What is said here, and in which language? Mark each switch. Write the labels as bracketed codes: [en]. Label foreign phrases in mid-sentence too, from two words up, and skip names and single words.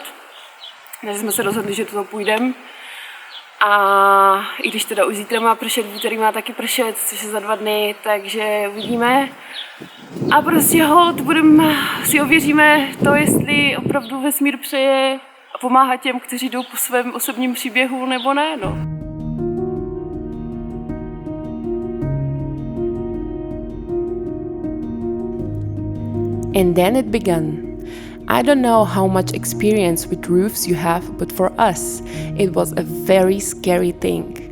[cs] Takže jsme se rozhodli, že to půjdeme. A i když teda už zítra má pršet, v úterý má taky pršet, což je za 2 dny, takže uvidíme. A prostě hold, si ověříme to, jestli opravdu vesmír přeje a pomáhá těm, kteří jdou po svém osobním příběhu, nebo ne, no. [en] And then it began. I don't know how much experience with roofs you have, but for us, it was a very scary thing.